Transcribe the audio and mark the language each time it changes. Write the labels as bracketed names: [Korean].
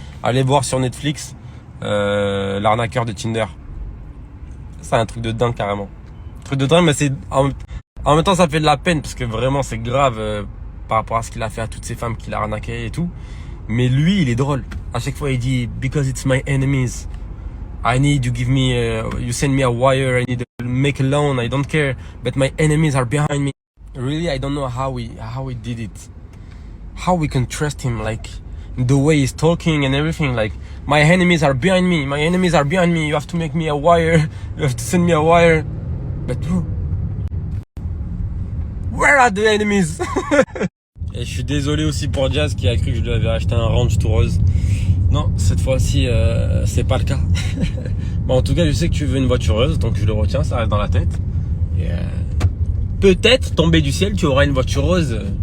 [French] Allez voir sur Netflix l'arnaqueur de Tinder. C'est un truc de dingue carrément. Un truc de dingue, mais c'est en même temps ça fait de la peine parce que vraiment c'est grave par rapport à ce qu'il a fait à toutes ces femmes qu'il a arnaquées et tout. Mais lui, il est drôle. À chaque fois, il dit [English] because it's my enemies. I need you give me, you send me a wire. I need to make a loan. I don't care, but my enemies are behind me. Really, I don't know how he did it. How we can trust him, like the way he's talking and everything. Like my enemies are behind me. My enemies are behind me. You have to make me a wire. You have to send me a wire. But where are the enemies? [French] Et je suis désolé aussi pour Jazz qui a cru que je lui avais acheté un Range tout rose. Non, cette fois-ci, c'est pas le cas. Bon, en tout cas, je sais que tu veux une voiture heureuse, donc je le retiens, ça reste dans la tête. Et peut-être, tombé du ciel, tu auras une voiture rose.